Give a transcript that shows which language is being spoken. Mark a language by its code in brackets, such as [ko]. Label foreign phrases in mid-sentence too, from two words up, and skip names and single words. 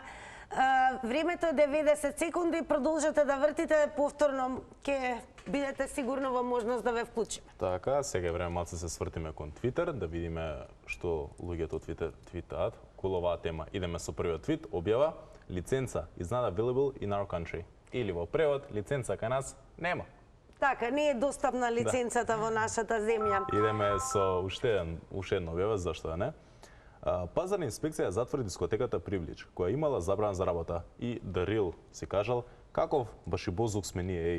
[mk] Времето е 90 секунди, продолжете да вртите, повторно ќе бидете сигурно во можност да ве вклучиме. Така, сега е време малце се свртиме кон Твитер, да видиме што луѓето од Твитер твитаат околу оваа тема. Идеме со првиот твит, објава: лиценца [en] is not available in our country. [mk] Или во превод, лиценца кај нас нема. Така, не е достапна лиценцата во нашата земја. Идеме со уште една објава, зашто да не. Пазарна инспекција затвори дискотеката Привлич, која имала забрана за работа, и The Real си кажал: каков башибозлук сме ние, еј.